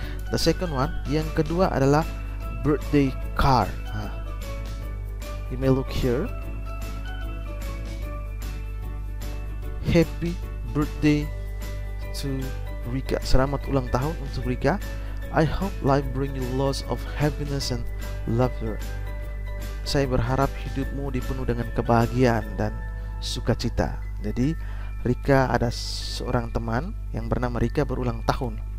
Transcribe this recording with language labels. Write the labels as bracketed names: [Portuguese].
[English] The second one, [Indonesian] yang kedua adalah [English] birthday card. You may look here. Happy birthday to Rika. [Indonesian] Selamat ulang tahun untuk Rika. [English] I hope life bring you lots of happiness and laughter. [Indonesian] Saya berharap hidupmu dipenuhi dengan kebahagiaan dan sukacita. Jadi Rika ada seorang teman yang bernama Rika berulang tahun.